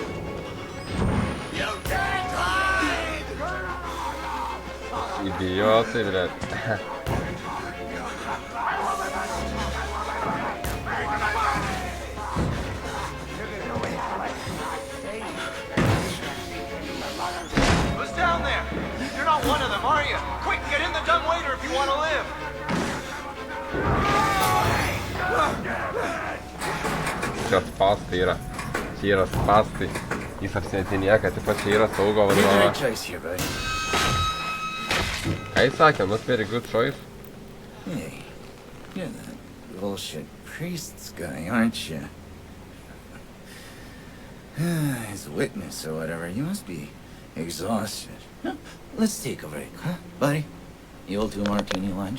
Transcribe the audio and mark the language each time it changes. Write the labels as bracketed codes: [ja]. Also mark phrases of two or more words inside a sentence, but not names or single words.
[lt] Idiotai, [ru] блядь. [en] Who's down there? You're not one of them, are you? Quick, get in the dumbwaiter if you want to live. [lt] Čia spastai yra. Čia yra spastai. Jis apsimetinėja, kad taip pat čia yra saugo vadovas. Ką jis sakė? [en] Not very good choice. Hey, you're that bullshit priest's guy, aren't you? His witness or whatever. You must be exhausted. No, let's take a break, huh, buddy? The old 2 martini lunch?